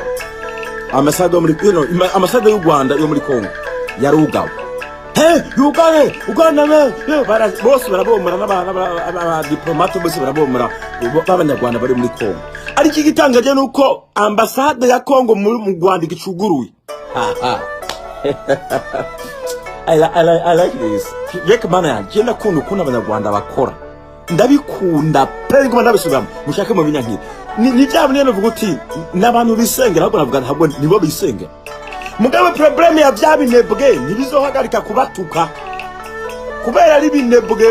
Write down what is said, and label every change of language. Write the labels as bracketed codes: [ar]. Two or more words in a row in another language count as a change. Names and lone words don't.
[rw] Ambasade y'u Rwanda yo muri Kongo yarugawe. Uganda bose barabomora n'aba diplomate bose barabomora b'abanyarwanda bari muri Kongo. Ari iki gitangaje nuko ambasade ya Kongo mu Rwanda igicuguruye. [en] I like this. [rw] Yeka mana yanjye nakunda ukuntu abanyarwanda bakora. Ndabikunda pe ngo ndabisubiramo mushake mu binyankira. Ni byabo niyo navuga uti n'abantu bisengera ahubwo navuga ntabwo nibo bisengera. Mugabe problem ya byabinebwe ntibizohagarika kubatuka kubera ari binebwe.